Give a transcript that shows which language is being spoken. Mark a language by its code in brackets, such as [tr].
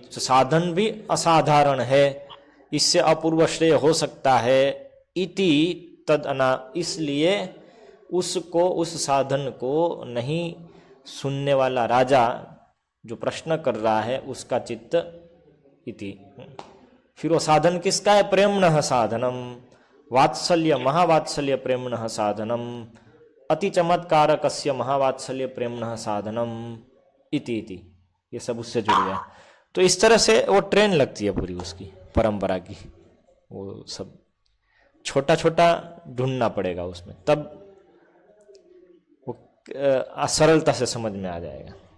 [hi] साधन भी असाधारण है, इससे अपूर्व श्रेय हो सकता है। [sa] इति तद अना, [hi] इसलिए उसको, उस साधन को नहीं सुनने वाला राजा जो प्रश्न कर रहा है उसका चित्त इति। फिर वो साधन किसका है? [sa] प्रेमणः साधनम, वात्सल्य महावात्सल्य प्रेमणः साधनम, अति चमत्कारकस्य महावात्सल्य प्रेमणः साधनम इति इति। [hi] ये सब उससे जुड़ गया। तो इस तरह से वो ट्रेन लगती है पूरी उसकी परंपरा की। वो सब छोटा छोटा ढूंढना पड़ेगा उसमें, तब वो सरलता से समझ में आ जाएगा।